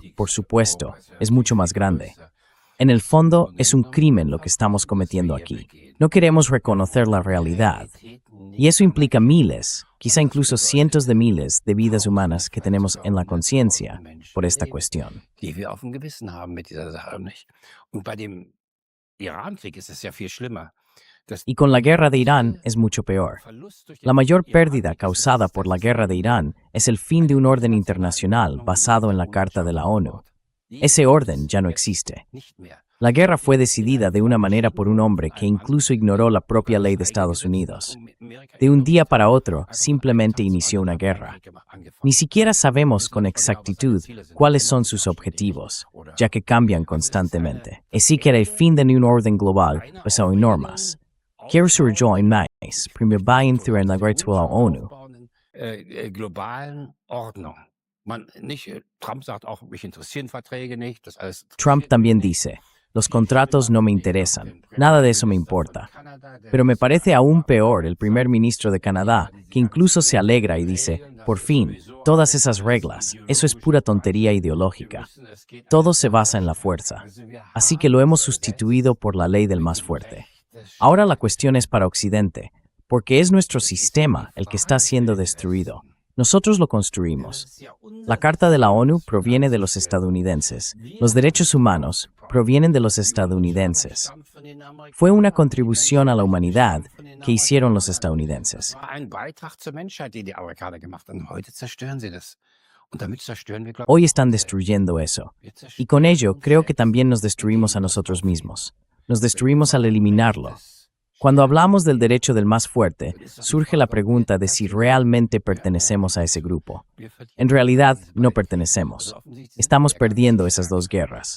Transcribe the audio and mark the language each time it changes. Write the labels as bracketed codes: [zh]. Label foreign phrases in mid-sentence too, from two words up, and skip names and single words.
[es] Europa, por supuesto, es mucho más grande. En el fondo, es un crimen lo que estamos cometiendo aquí. No queremos reconocer la realidad. Y eso implica miles, quizá incluso cientos de miles de vidas humanas que tenemos en la conciencia por esta cuestión. [de] Die wir auf dem Gewissen haben mit dieser Sache, nicht? Und bei dem Irankrieg ist es ja viel schlimmer. [es] Y con la guerra de Irán es mucho peor. La mayor pérdida causada por la guerra de Irán es el fin de un orden internacional basado en la Carta de la ONU. Ese orden ya no existe. La guerra fue decidida de una manera por un hombre que incluso ignoró la propia ley de Estados Unidos. De un día para otro, simplemente inició una guerra. Ni siquiera sabemos con exactitud cuáles son sus objetivos, ya que cambian constantemente. Así que el fin de un orden global basado en normas. Quiero surgió en mais, primer bain through en la Greatswell ONU. [de] Globalen Ordnung. Trump sagt auch, mich interessieren Verträge nicht. Das alles. [es] Trump también dice, los contratos no me interesan, nada de eso me importa. Pero me parece aún peor el primer ministro de Canadá, que incluso se alegra y dice, por fin, todas esas reglas, eso es pura tontería ideológica. Todo se basa en la fuerza. Así que lo hemos sustituido por la ley del más fuerte. Ahora la cuestión es para Occidente, porque es nuestro sistema el que está siendo destruido. Nosotros lo construimos. La Carta de la ONU proviene de los estadounidenses. Los derechos humanos provienen de los estadounidenses. Fue una contribución a la humanidad que hicieron los estadounidenses. [de] Ein Beitrag zur Menschheit, die die Amerikaner gemacht haben. Heute zerstören sie das. Und damit zerstören wir, glaube [es] Hoy están destruyendo eso. Y con ello creo que también nos destruimos a nosotros mismos. Nos destruimos al eliminarlo. Cuando hablamos del derecho del más fuerte, surge la pregunta de si realmente pertenecemos a ese grupo. En realidad, no pertenecemos. Estamos perdiendo esas dos guerras.